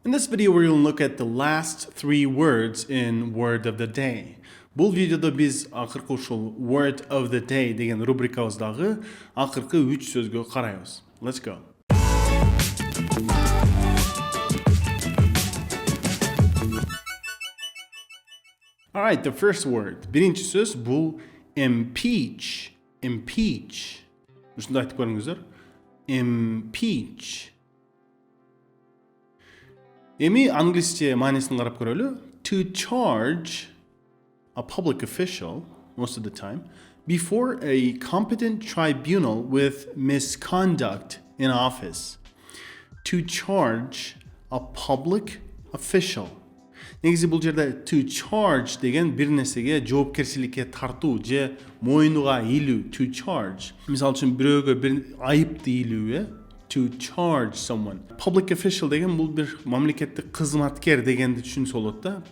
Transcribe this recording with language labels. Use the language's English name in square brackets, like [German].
[English] In this video we're going to look at the last 3 words in Word of the Day. [Kyrgyz] Бұл видеода biz акыркы ушул Word of the Day деген рубрикабыздагы акыркы 3 сөзгө карайбыз. [English] Let's go. All right, the first word. [Kyrgyz] Birinci söz bu [English] impeach. Impeach. [Kyrgyz] Ушундай айтып көрүңүздөр. [English] Impeach. [Kyrgyz] Эми англисче маанисин карап көрөлү. [English] To charge a public official, most of the time, before a competent tribunal with misconduct in office. To charge a public official. [Kyrgyz] Негизи бул жерде to charge деген бир нерсеге жоопкерчиликке тартуу же мойнуга илүү, to charge. Мисалы үчүн бирөөгө бир айыпты илүү, [English] to charge someone. [Kyrgyz] Public official деген бул бир мамлекеттик кызматкер дегенди түшүнсө болот да.